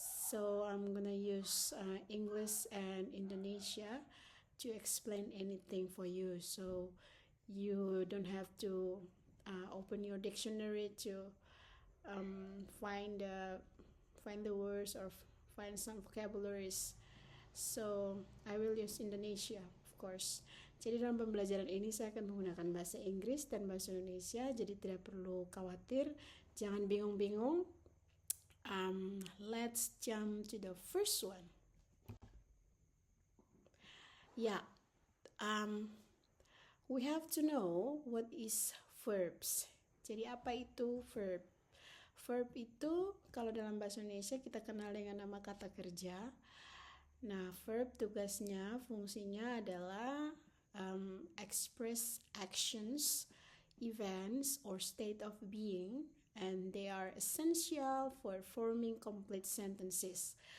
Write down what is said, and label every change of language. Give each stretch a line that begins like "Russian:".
English: So I'm gonna use English and Indonesia to explain anything for you. So you don't have to open your dictionary to find the words or find some vocabularies. So I will use Indonesia, of course.
Indonesian: Jadi dalam pembelajaran ini saya akan menggunakan bahasa Inggris dan bahasa Indonesia. Jadi tidak perlu khawatir, jangan bingung-bingung.
English: Let's jump to the first one. Yeah, we have to know what is verbs.
Indonesian: Jadi apa itu verb? Verb itu kalau dalam bahasa Indonesia kita kenal dengan nama kata kerja. Nah, verb tugasnya, fungsinya adalah
English: express actions, events, or state of being, and they are essential for forming complete sentences.